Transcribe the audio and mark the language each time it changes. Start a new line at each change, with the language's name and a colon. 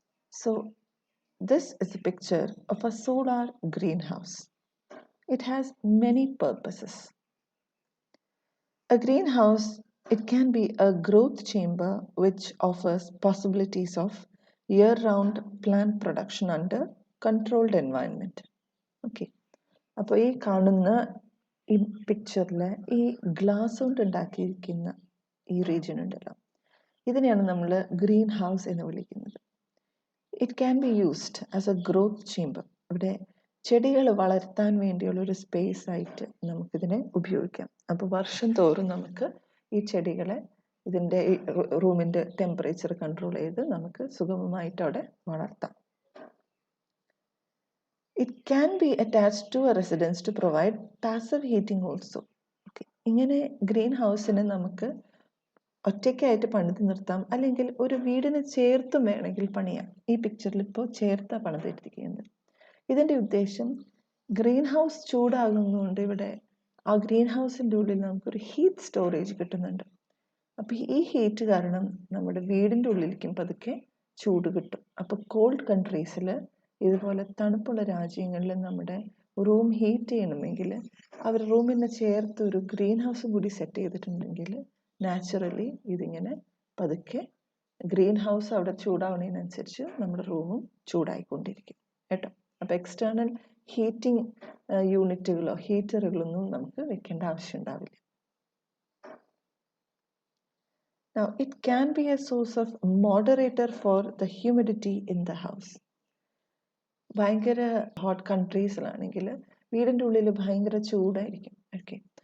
English: So, this is a picture of a solar greenhouse. It has many purposes. A greenhouse, it can be a growth chamber which offers possibilities of year-round plant production under controlled environment. Okay.
Malayalam: അപ്പോൾ ഈ കാണുന്ന ഈ പിക്ചറിൽ ഈ glass കൊണ്ട് ഉണ്ടാക്കിയിരിക്കുന്ന ഈ region ഉണ്ടല്ലോ, ഇതിനെയാണ് നമ്മൾ ഗ്രീൻ ഹൗസ് എന്ന് വിളിക്കുന്നത്.
English: It can be used as a growth chamber.
Malayalam: ഇവിടെ ചെടികൾ വളർത്താൻ വേണ്ടിയുള്ള ഒരു സ്പേസ് ആയിട്ട് നമുക്കിതിനെ ഉപയോഗിക്കാം. അപ്പോൾ വർഷം തോറും നമുക്ക് ഈ ചെടികളെ ഇതിൻ്റെ റൂമിൻ്റെ ടെമ്പറേച്ചർ കൺട്രോൾ ചെയ്ത് നമുക്ക് സുഗമമായിട്ട് അവിടെ വളർത്താം.
English: It can be attached to a residence to provide passive heating also. Okay.
Malayalam: ഇങ്ങനെ ഗ്രീൻ ഹൗസിനെ നമുക്ക് ഒറ്റയ്ക്കായിട്ട് പണിത് നിർത്താം, അല്ലെങ്കിൽ ഒരു വീടിന് ചേർത്തും വേണമെങ്കിൽ പണിയാം. ഈ പിക്ചറിൽ ഇപ്പോൾ ചേർത്താ പണിതിരിക്കുന്നത്. ഇതിൻ്റെ ഉദ്ദേശം ഗ്രീൻ ഹൗസ് ചൂടാകുന്നതുകൊണ്ട് ഇവിടെ ആ ഗ്രീൻ ഹൗസിൻ്റെ ഉള്ളിൽ നമുക്കൊരു ഹീറ്റ് സ്റ്റോറേജ് കിട്ടുന്നുണ്ട്. അപ്പോൾ ഈ ഹീറ്റ് കാരണം നമ്മുടെ വീടിൻ്റെ ഉള്ളിലേക്കും പതുക്കെ ചൂട് കിട്ടും. അപ്പോൾ കോൾഡ് കൺട്രീസിൽ ഇതുപോലെ തണുപ്പുള്ള രാജ്യങ്ങളിൽ നമ്മുടെ റൂം ഹീറ്റ് ചെയ്യണമെങ്കിൽ അവർ റൂമിനെ ചേർത്ത് ഒരു ഗ്രീൻ ഹൗസ് കൂടി സെറ്റ് ചെയ്തിട്ടുണ്ടെങ്കിൽ നാച്ചുറലി ഇതിങ്ങനെ പതുക്കെ ഗ്രീൻ ഹൗസ് അവിടെ ചൂടാവുന്നതിനനുസരിച്ച് നമ്മുടെ റൂമും ചൂടായിക്കൊണ്ടിരിക്കും കേട്ടോ. അപ്പോൾ എക്സ്റ്റേണൽ ഹീറ്റിംഗ് യൂണിറ്റുകളോ ഹീറ്ററുകളൊന്നും നമുക്ക് വെക്കേണ്ട ആവശ്യം ഉണ്ടാവില്ല.
English: Now, it can be a source of moderator for the humidity in the house.
Malayalam: ഭയങ്കര ഹോട്ട് കൺട്രീസിലാണെങ്കിൽ വീടിൻ്റെ ഉള്ളിൽ ഭയങ്കര ചൂടായിരിക്കും. ഓക്കെ.